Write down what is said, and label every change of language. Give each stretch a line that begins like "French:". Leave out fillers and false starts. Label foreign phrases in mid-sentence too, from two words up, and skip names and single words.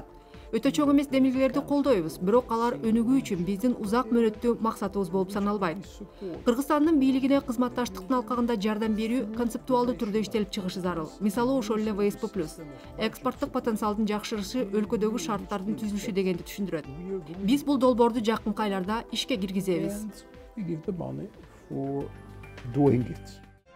Kyrgyz: Өтө чоң эмес демилгелерди колдойбуз, бирок алар өнүгүү үчүн биздин узак мөөнөттүү максатыбыз болуп саналбайт. Кыргызстандын бийлигине кызматташтыктын алкагында жардам берүү концептуалдуу түрдө иштелип чыгышы зарыл. Мисалы ошол эле ВСП+. Экспорттук потенциалдын жакшырышы өлкөдөгү шарттардын түзүлүшү дегенди түшүндүрөт. Биз бул долбоорду жакынкы айларда ишке киргизебиз.
English: And we give the money for doing it.